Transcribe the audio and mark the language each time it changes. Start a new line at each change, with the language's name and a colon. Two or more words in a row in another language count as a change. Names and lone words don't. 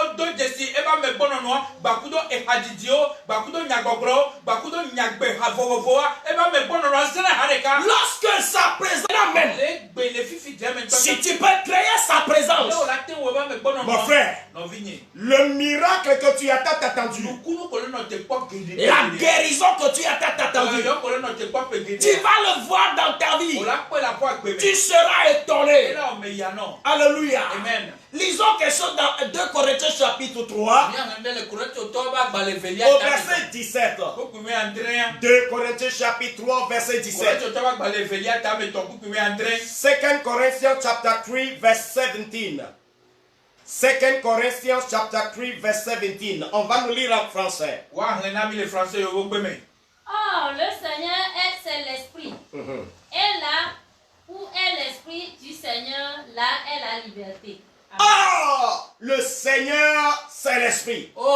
French: Lorsque sa présence amène, si tu peux créer sa présence, mon frère, le miracle que tu as attendu, la guérison que tu as attendu, tu vas le voir dans ta vie. Tu seras étonné. Alléluia. Amen. Lisons quelque chose dans 2 Corinthiens chapitre 3 au verset 17. 2 Corinthiens chapitre 3 verset 17.
English: 2 Corinthians chapter 3 verse 17. 2 Corinthians chapter 3 verse 17.
French: On va nous lire en français. Oh, le Seigneur c'est l'Esprit. Et là où est l'Esprit du Seigneur, là est la liberté. Oh, le Seigneur c'est l'Esprit.